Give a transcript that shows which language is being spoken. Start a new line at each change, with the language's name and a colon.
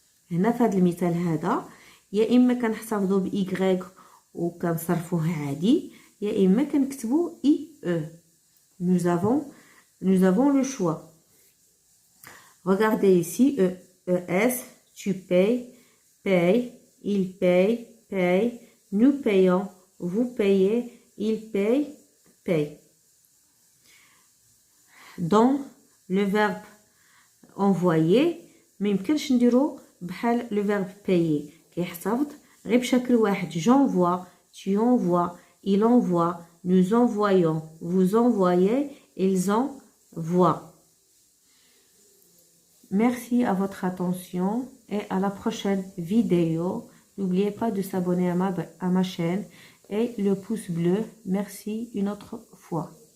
Arabic: هنا في هذا المثال هذا يا اما كنحتفظوا ب y وكنصرفوه عادي يا اما كنكتبوا i e.
French: Nous avons le choix. Regardez ici es, tu payes, paye, il paye, paye, nous payons, vous payez, il paye, paye. Dans le verbe envoyer
Arabic: ما يمكنش نديرو بحال
French: le verbe payer
Arabic: كيحتفظ غير بشكل واحد.
French: J'envoie, tu envoies, il envoie, nous envoyons, vous envoyez, ils envoient. Merci à votre attention et à la prochaine vidéo. N'oubliez pas de s'abonner à ma chaîne et le pouce bleu. Merci une autre fois.